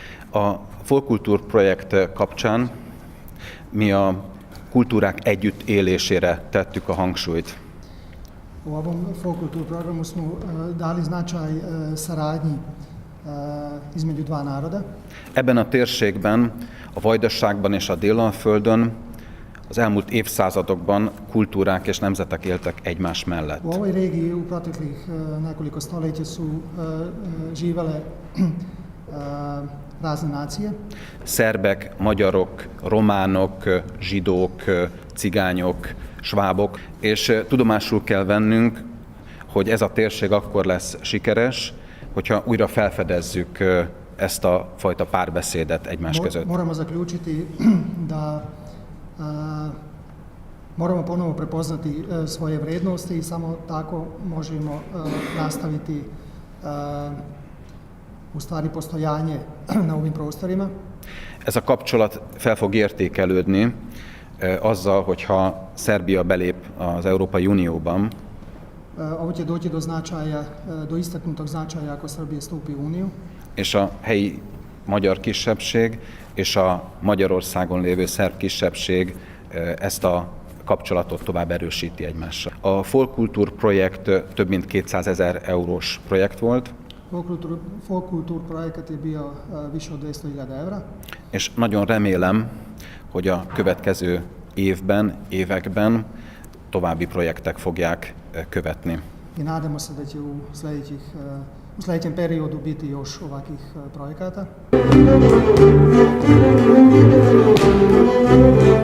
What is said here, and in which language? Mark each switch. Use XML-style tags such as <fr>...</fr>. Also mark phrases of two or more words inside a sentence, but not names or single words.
<hu>A Folkultúr projekt kapcsán mi a kultúrák együttélésére tettük a hangsúlyt.</hu> <sr>U ovom Folkultur programu smo dali značaj saradnji između dva naroda.</sr> <hu>Ebben a térségben, a Vajdaságban és a Délalföldön az elmúlt évszázadokban kultúrák és nemzetek éltek egymás mellett.</hu> <sr>U ovoj regiji u proteklih nekoliko stoljeća su živele razne nacije.</sr> <hu>Szerbek, magyarok, románok, zsidók, cigányok, svábok, és tudomásul kell vennünk, hogy ez a térség akkor lesz sikeres, hogyha újra felfedezzük ezt a fajta párbeszédet egymás között.</hu> <sr>Moramo zaključiti da moramo ponovo prepoznati svoje vrednosti i samo tako možemo nastaviti u stvari postojanje na ovim prostorima.</sr> <hu>Ez a kapcsolat fel fog értékelődni azzal, hogyha Szerbia belép az Európai Unióban.</hu> <sr>Ovo će doći do značaja, do istaknutog značaja ako Srbija stupi u Uniju.</sr> <hu>És a helyi magyar kisebbség és a Magyarországon lévő szerb kisebbség ezt a kapcsolatot tovább erősíti egymással. A Folkultúr projekt több mint 200 000 eurós projekt volt.</hu> <sr>Folkultúr projekat je bio više od 200.000 evra.</sr> <hu>És nagyon remélem, hogy a következő évben, években további projektek fogják követni.</hu> <sr>I nadamo se da će u sljedećem periodu biti još ovakvih projekata.</sr>